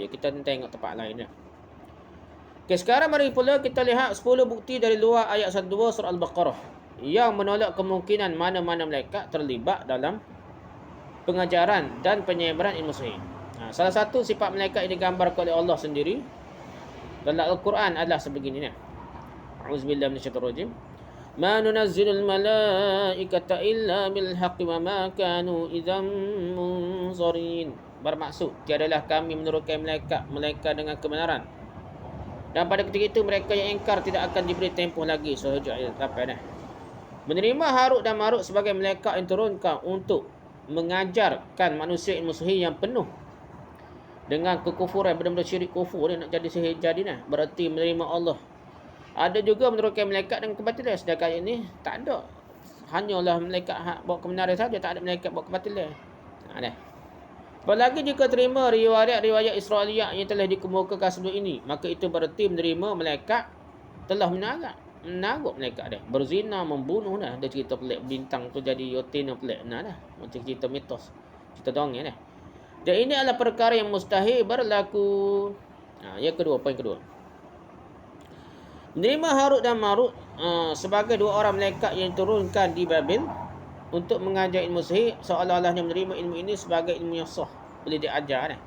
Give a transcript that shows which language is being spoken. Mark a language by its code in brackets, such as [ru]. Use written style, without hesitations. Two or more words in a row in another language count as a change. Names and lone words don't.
[ms] Kita tengok tempat lain dah. Okay, sekarang mari pula kita lihat 10 bukti dari luar ayat 1-2 surah Al-Baqarah yang menolak kemungkinan mana-mana malaikat terlibat dalam pengajaran dan penyebaran ilmu sihir. Salah satu sifat malaikat yang digambarkan oleh Allah sendiri dalam Al-Quran adalah sebegini. [ar] أعوذ بالله من الشيطان الرجيم. ما ننزل الملائكة إلا بالحق وما كانوا إذا منظرين. [ms] Bermaksud, tiadalah kami menurunkan malaikat dengan kebenaran. Dan pada ketika itu mereka yang ingkar tidak akan diberi tempoh lagi. So ayat 8 dah. Menerima Harut dan Marut sebagai malaikat yang turunkan untuk mengajarkan manusia ilmu sihir yang penuh dengan kekufuran, benar-benar syirik kufur dia nak jadi sihir jadi nah. Berarti menerima Allah. Ada juga menurunkan malaikat dengan kebatilan. Sedangkan ini tak ada. Hanyalah malaikat bawa kebenaran saja, tak ada malaikat bawa kebatilan. Dah. Apalagi jika terima riwayat Israiliyah yang telah dikemukakan sebelum ini, maka itu berarti menerima malaikat telah menaruh malaikat dia. Berzina, membunuh dah. Ada cerita pelik bintang tu jadi yotina pelik dah. Macam cerita mitos. Cerita dongeng dah. Dan ini adalah perkara yang mustahil berlaku. Yang kedua, poin kedua. Menerima Harut dan Marut sebagai dua orang malaikat yang diturunkan di Babil untuk mengajar ilmu sihir, seolah-olahnya menerima ilmu ini sebagai ilmu yang sah, boleh diajar dah.